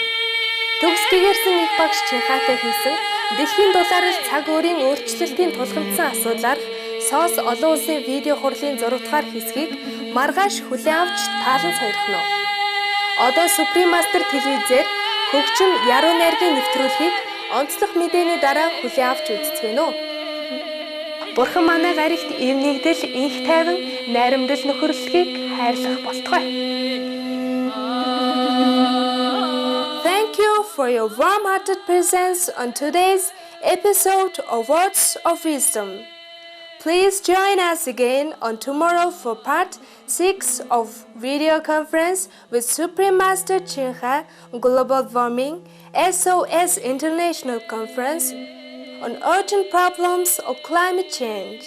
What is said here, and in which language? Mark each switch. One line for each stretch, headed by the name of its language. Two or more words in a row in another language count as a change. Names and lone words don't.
Mongolian: Төгс гэгэрсэн их багш Чин Хайтай хийсэн дэлхийн дулаарал цаг өөрийн өөрчлөлтийн тулгымдсан асуудлаар SOS олон улсын видео хурлын 6 дугаар хэсгийг маргааш хүлээн авч таалан сойрхно. Одоо Supreme Master телевизээр хөгжим яруу найргийн нэвтрүүлгийг онцлог мэдээний дараа хүлээн авч үзцгээнэ. Бурхан манай гаригт эвнэгдэл, инх тайван, найрамдал нөхөрлөлгийг хайрлах болтугай.
English: Thank you for your warm-hearted presence on today's episode of Words of Wisdom. Please join us again on tomorrow for part 6 of video conference with Supreme Master Ching Hai on global warming, SOS International Conference on urgent problems of climate change.